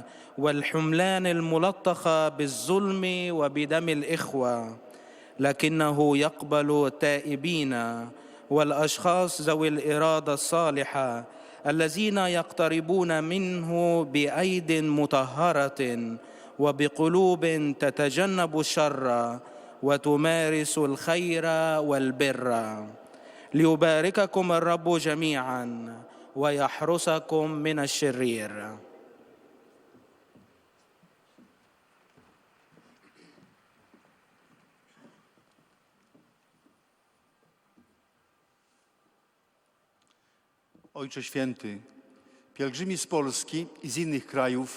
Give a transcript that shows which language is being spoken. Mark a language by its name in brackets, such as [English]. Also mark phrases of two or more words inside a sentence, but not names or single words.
[Arabic] والحملان الملطخة بالظلم وبدم الإخوة، لكنه يقبل التائبين والأشخاص ذوي الإرادة الصالحة الذين يقتربون منه بأيد مطهرة وبقلوب تتجنب الشر وتمارس الخير والبر. ليبارككم الرب جميعا ويحرسكم من الشرير. [Polish] Ojcze Święty, pielgrzymi z Polski i z innych krajów